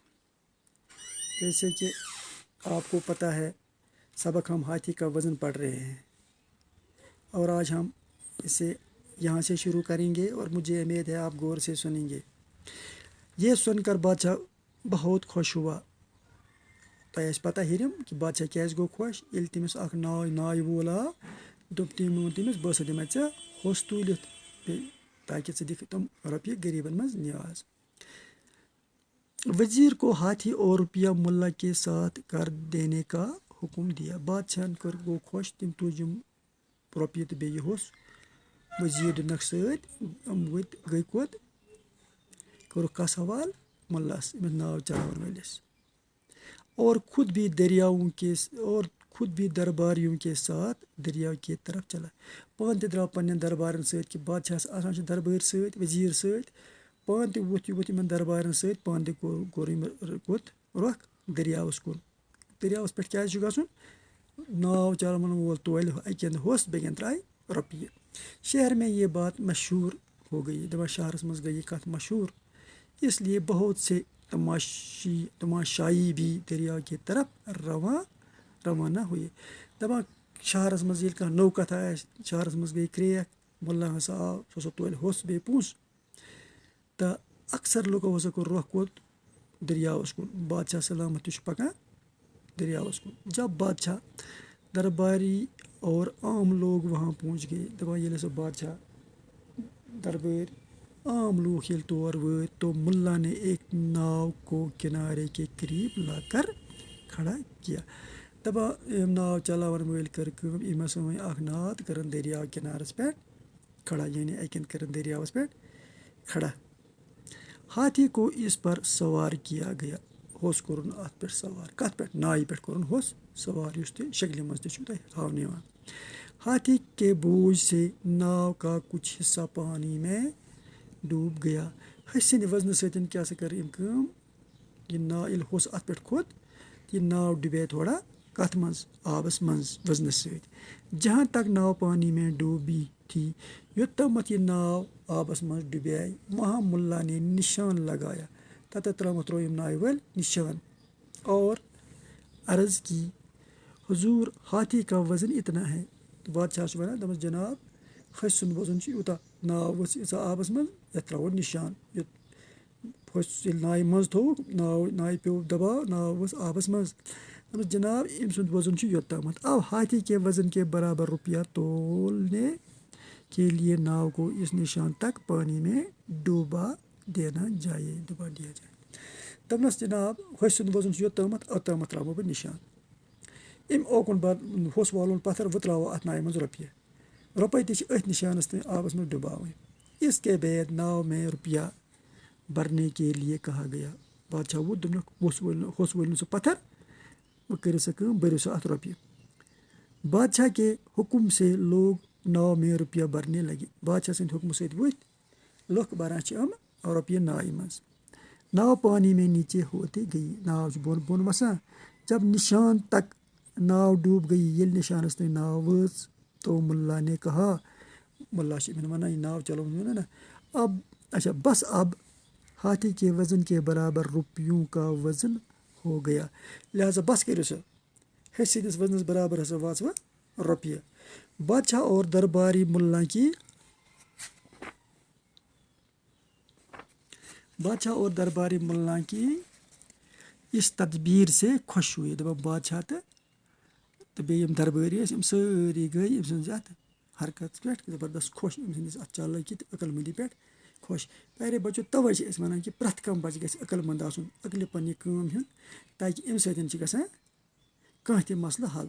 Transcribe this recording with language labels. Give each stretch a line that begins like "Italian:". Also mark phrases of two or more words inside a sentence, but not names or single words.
Urdu: جیسے کہ آپ کو پتہ ہے سبق ہم ہاتھی کا وزن پڑھ رہے ہیں اور آج ہم اسے یہاں سے شروع کریں گے اور مجھے امید ہے آپ غور سے سنیں گے. یہ سن کر بادشاہ بہت خوش ہوا.
Kashmiri: تۄہہِ آسہِ پتہ ہیٚرِم کہِ بادشاہ کیٛازِ گوٚو خۄش ییٚلہِ تٔمِس اکھ نایہِ وول آو دوٚپ تٔمۍ ووٚن تٔمِس بہٕ ہسا دِمے ژےٚ ہوٚس تُلِتھ بیٚیہِ تاکہِ ژٕ دِکھ تِم رۄپیہِ غریٖبن منٛز نیاز.
Urdu: وزیر کو ہاتھی اور روپیہ ملا کے ساتھ کر دینے کا حکم دیا.
Kashmiri: بادشاہن گوٚو خۄش تٔمۍ تُج یِم رۄپیہِ تہٕ بیٚیہِ یہِ ہوٚس وزیٖر دِنکھ سۭتۍ. یِم گٔے کوٚت کوٚرُکھ کس حوالہٕ مُلس ییٚمِس ناو چلاون وٲلِس.
Urdu: اور خود بھی درباریوں کے ساتھ دریا کی طرف چلا.
Kashmiri: پانہٕ تہِ درٛاو پننٮ۪ن دربارن سۭتۍ کہِ بادشاہس آسان چھِ دربٲرۍ سۭتۍ وزیٖر سۭتۍ پانہٕ تہِ ووٚتھ یِمن دربارن سۭتۍ پانہٕ تہِ کوٚر أمۍ کوٚت رۄخ دٔریاوس کُن. دٔریاوس پٮ۪ٹھ کیٛازِ چھُ گژھُن؟ ناو چلاون وول تولہِ اکہِ اندٕ ہوٚس بیٚکہِ اندٕ ترٛایہِ رۄپیہِ.
Urdu: شہر میں یہ بات مشہور ہو گئی.
Kashmiri: دپان شہرس منٛز گٔے یہِ کتھ مشہوٗر
Urdu: اس لیے بہت سے تماشائی بھی دریا کی طرف روانہ ہوئے.
Kashmiri: دپان شہرس منٛز ییٚلہِ کانٛہہ نٔو کتھا آسہِ شہرس منٛز گٔے کرٛیک مُلا ہسا آو سُہ ہسا تولہِ ہوٚس بیٚیہِ پونٛسہٕ تہٕ اکثر لُکو ہسا کوٚر رۄخ کوٚت دٔریاوس کُن. بادشاہ سلامت تہِ چھُ پکان دٔریاوس کُن.
Urdu: جب بادشاہ درباری اور عام لوگ وہاں پہنچ گئے.
Kashmiri: دپان ییٚلہِ ہسا بادشاہ دربٲرۍ عام لوٗکھ ییٚلہِ تور وٲتۍ
Urdu: تو مُلا نے ایک ناو کو کنارے کے قریب لا کر کھڑا کیا.
Kashmiri: دپان یِم ناو چلاون وٲلۍ کٔر کٲم أمۍ ہسا أنۍ اکھ ناو تہٕ کٔرٕن دٔریاو کِنارس پٮ۪ٹھ کھڑا یعنی اکہِ اندٕ کٔرٕن دٔریاوس پٮ۪ٹھ کھڑا.
Urdu: ہاتھی کو اس پر سوار کیا گیا.
Kashmiri: ہوٚس کوٚرُن اتھ پٮ۪ٹھ سوار. کتھ پٮ۪ٹھ؟ نایہِ پٮ۪ٹھ کوٚرُن ہوٚس سوار یُس تہِ شکلہِ منٛز تہِ چھُ تۄہہِ ہاونہٕ یِوان.
Urdu: ہاتھی کے بوجھ سے ناو کا کچھ حصہ پانی میں ڈوب گیا.
Kashmiri: ہسہِ ہٕنٛدِ وزنہٕ سۭتۍ کیٛاہ سا کٔر أمۍ کٲم یہِ ناو ییٚلہِ ہوٚس اتھ پٮ۪ٹھ کھوٚت یہِ ناو ڈُبے تھوڑا کتھ منٛز آبس منٛز وزنس سۭتۍ.
Urdu: جہاں تک ناو پانی میں ڈوبی تھی
Kashmiri: یوٚتامتھ یہِ ناو آبس منٛز ڈُبے
Urdu: وہاں مُلا نے نشان لگایا.
Kashmiri: تتٮ۪تھ ترٛٲو یِم ناوِ وٲلۍ نشان
Urdu: اور عرض کی حضور ہاتھی کا وزن اتنا ہے.
Kashmiri: بادشاہ چھُ ونان دپان جناب ہسہِ سُنٛد وزن چھُ یوٗتاہ. ناو ؤژھ ییٖژاہ آبس منٛز یتھ ترٛاوو نشان. ہوٚس ییٚلہِ نایہِ منٛز تھوٚوُکھ نایہِ پیوٚو دباو ناو ؤژھ آبس منٛز. دپان جناب أمۍ سُنٛد وزن چھُ یوٚتامتھ.
Urdu: اب ہاتھی کے وزن کے برابر روپیہ تولنے کے لیے ناو کو اس نشان تک پانی میں ڈوبا دینا جائے. ڈوبا دیا جائے.
Kashmiri: دپنس جناب ہسہِ سُنٛد وزن چھُ یوٚتامتھ اوٚتامتھ ترٛاوو بہٕ نشان. أمۍ اوکُن ہوٚس والُن پتھر وۄنۍ ترٛاوو اتھ نایہِ منٛز رۄپیہِ. رۄپے تہِ چھِ أتھۍ نشانس تانۍ آبس منٛز ڈُباوٕنۍ.
Urdu: اس کے بعد ناو میں روپیہ برنے کے لیے کہا گیا.
Kashmiri: بادشاہ ووٚت دوٚپنکھ ہوٚس وٲلِو سُہ پتھر وۄنۍ کٔرِو سا کٲم بٔرِو سا اتھ رۄپیہِ.
Urdu: بادشاہ کے حکم سے لوگ ناو میں روپیہ برنے لگے.
Kashmiri: بادشاہ سٕنٛدِ حُکمہٕ سۭتۍ ؤتھۍ لُکھ بران چھِ یِم رۄپیہِ نایہِ منٛز.
Urdu: ناو پانی میں نیچے ہوتے گئی.
Kashmiri: ناو چھِ بۄن بۄن وسان.
Urdu: جب نشان تک ناو ڈوب گئی
Kashmiri: ییٚلہِ نشانس تانۍ ناو وٲژ
Urdu: تو مُلا نے کہا.
Kashmiri: مُلا چھِ یِمن ونان یہِ ناو چلاوُن ووٚن نا
Urdu: اب اچھا بس اب ہاتھی کے وزن کے برابر روپیوں کا وزن ہو گیا.
Kashmiri: لہٰذا بس کٔرِو سا ہسہِ سٕنٛدِس وزنس برابر ہسا واژٕ وۄنۍ رۄپیہِ.
Urdu: بادشاہ اور درباری مُلا کی اس تدبیر سے خوش ہوئے.
Kashmiri: دپان بادشاہ تہٕ بیٚیہِ یِم دربٲری ٲسۍ یِم سٲری گٔے أمۍ سٕنٛزِ اتھ حرکت پٮ۪ٹھ زبردست خۄش أمۍ سٕنٛدِس اتھ چالٲکی تہٕ عقل مندی پٮ۪ٹھ خۄش. پیارے بچو توے چھِ أسۍ ونان کہِ پرٛٮ۪تھ کانٛہہ بچہِ گژھِ عقل منٛد آسُن عقلہِ پننہِ کٲم ہیوٚن تاکہِ امہِ سۭتۍ چھِ گژھان کانٛہہ تہِ مسلہٕ حل.